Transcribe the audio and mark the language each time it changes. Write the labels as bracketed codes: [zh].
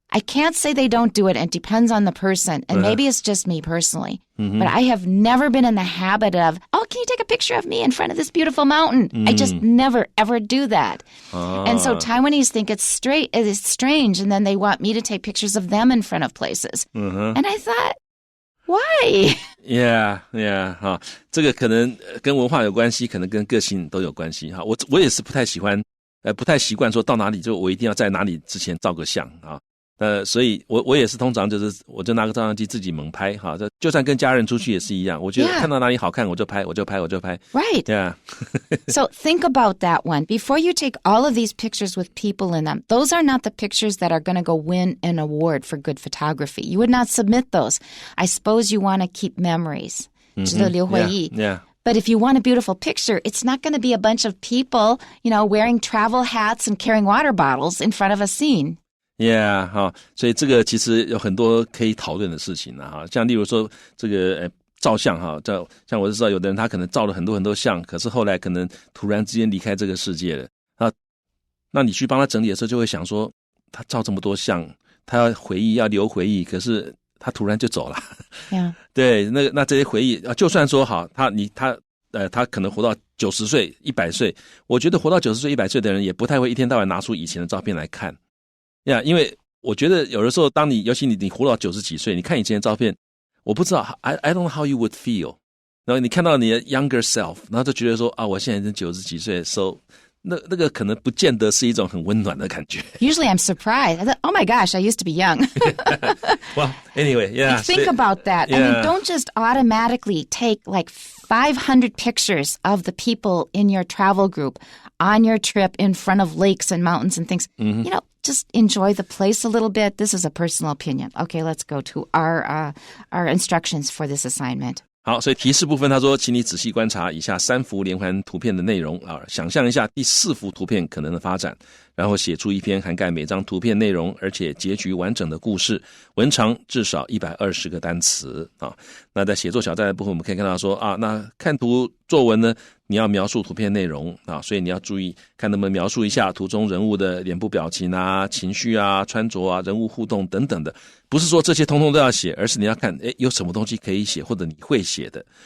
[en] I can't say they don't do it. It depends on the person. And maybe it's just me personally. But I have never been in the habit of, can you take a picture of me in front of this beautiful mountain? I just never, ever do that. And so Taiwanese think it's strange. And then they want me to take pictures of them in front of places. And I thought, why? [zh] Yeah, 这个可能跟文化有关系，可能跟个性都有关系哈。我也是不太习惯说到哪里就我一定要在哪里之前照个相啊。所以我也是通常就是我就拿个照相机自己猛拍哈，就算跟家人出去也是一样，我觉得看到哪里好看我就拍。 [en] Right. Yeah. So think about that one. Before you take all of these pictures with people in them, those are not the pictures that are going to go win an award for good photography. You would not submit those. I suppose you want to keep memories. [zh] 值得留回忆. [en] Yeah. But if you want a beautiful picture, it's not going to be a bunch of people, wearing travel hats and carrying water bottles in front of a scene.Yeah, [zh] 所以这个其实有很多可以讨论的事情哈，像例如说这个照相哈，像我就知道有的人他可能照了很多很多相，可是后来可能突然之间离开这个世界了啊，那你去帮他整理的时候就会想说，他照这么多相，他要回忆要留回忆，可是他突然就走了。 [en] Yeah. [zh] 对，那这些回忆就算说好，他可能活到90岁、100岁，我觉得活到90岁、100岁的人也不太会一天到晚拿出以前的照片来看。因为我觉得有的时候尤其你活到90几岁，你看以前的照片，我不知道 [en] I don't know how you would feel， [zh] 然后你看到你的 [en] younger self， [zh] 然后就觉得说我现在已经90几岁 so 那个可能不见得是一种很温暖的感觉。 [en] Usually I'm surprised. I thought, oh my gosh, I used to be young. Well, anyway, yeah. Think about that. Yeah. I mean, don't just automatically take like 500 pictures of the people in your travel group on your trip in front of lakes and mountains and things. You know, just enjoy the place a little bit. This is a personal opinion. Okay, let's go to our instructions for this assignment. [zh] 好，所以提示部分他说，请你仔细观察以下3幅连环图片的内容啊，想象一下第4幅图片可能的发展，然后写出一篇涵盖每张图片内容而且结局完整的故事，文长至少120个单词啊。那在写作小站的部分，我们可以看到说啊，那看图作文呢，你要描述图片内容啊，所以你要注意看能不能描述一下图中人物的脸部表情啊、情绪啊、穿着啊、人物互动等等的，不是说这些通通都要写，而是你要看有什么东西可以写或者你会写的。